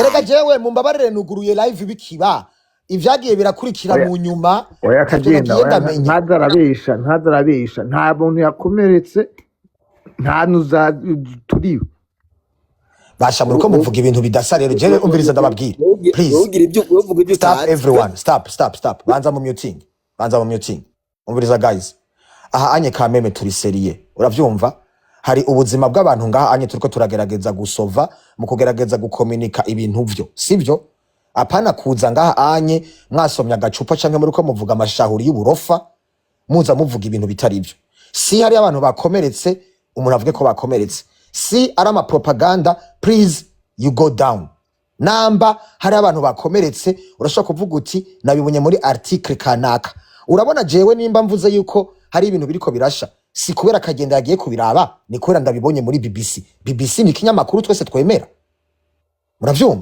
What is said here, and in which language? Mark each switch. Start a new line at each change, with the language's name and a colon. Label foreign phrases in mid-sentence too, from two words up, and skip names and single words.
Rundi: Erega jewe mumbabarire nuguruye live bikiba ivyagiye birakurikira mu nyuma. Oya kagenda ntazarabesha nta muntu yakomeretse, nta nuza turiwe basha muri ko muvuga ibintu bidasa. Rero jewe umviriza ndababwira,
English: please stop everyone, stop
Rundi: banza mu muting. Umviriza guys, aha anye kameme turi serie, uravyumva? Hari ubuzima bw'abantu ngaha anye turiko turagerageza gusova mu kugerageza gukomunika ibintu vyo, sivyo? Apana kuza ngaha anye mwasomya agacupa canke muri ko muvuga amashahuri y'uburofa, muza muvuga ibintu bitari byo. Si hari abantu bakomeretse umuntu avuge ko bakomeretse, si ari ama propaganda.
English: Please you go down.
Rundi: Namba hari abantu bakomeretse urashaka kuvuga uti nabibonye muri article kanaka. Urabona jewe nimba mvuze yuko hari ibintu biriko birasha, si kubera kagenda yagiye kubiraba, ni kubera ndabibonye muri BBC ni kinyamakuru twese twemera. Muravyumva?